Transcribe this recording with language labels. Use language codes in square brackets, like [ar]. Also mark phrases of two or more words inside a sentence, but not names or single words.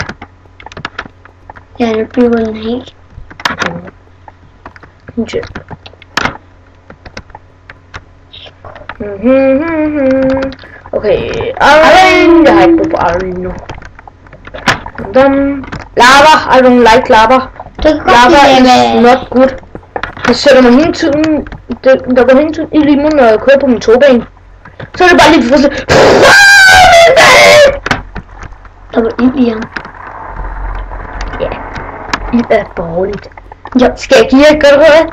[da] Ja, nu bliver den helt. Okay, Iron. Jeg har ikke brug for Iron nu. [en] Lava, I don't like lava. Lava is not good. [da] Det sætter mig hele tiden, der går hele tiden i limen, når jeg kører på min togbane. Så er det bare lige for sig. Der var ild i ham. Ja, ild er dårligt. Jo, skal jeg give jer et godt råd?